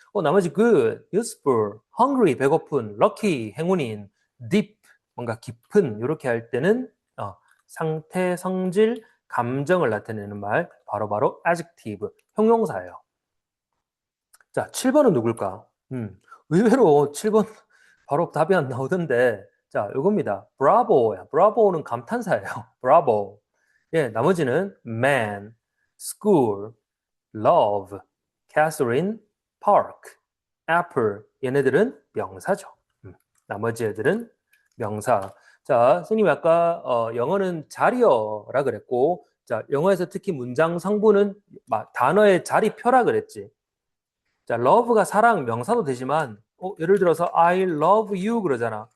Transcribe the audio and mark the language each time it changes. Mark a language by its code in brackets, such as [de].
[ko] 나머지 good, useful, hungry, 배고픈, lucky, 행운인, deep, 뭔가 깊은 이렇게 할 때는 상태, 성질, 감정을 나타내는 말 바로 adjective, 형용사예요. 자, 7번은 누굴까? 의외로 7번 바로 답이 안 나오던데. 자, 이겁니다. bravo야. bravo는 감탄사예요. bravo. 예, 나머지는 man, school, love, Catherine, park, apple. 얘네들은 명사죠. 나머지 애들은 명사. 자, 선생님이 아까 영어는 자리어라 그랬고, 자, 영어에서 특히 문장 성분은 단어의 자리표라 그랬지. 자, love가 사랑 명사도 되지만 예를 들어서 [en] I love you [ko] 그러잖아.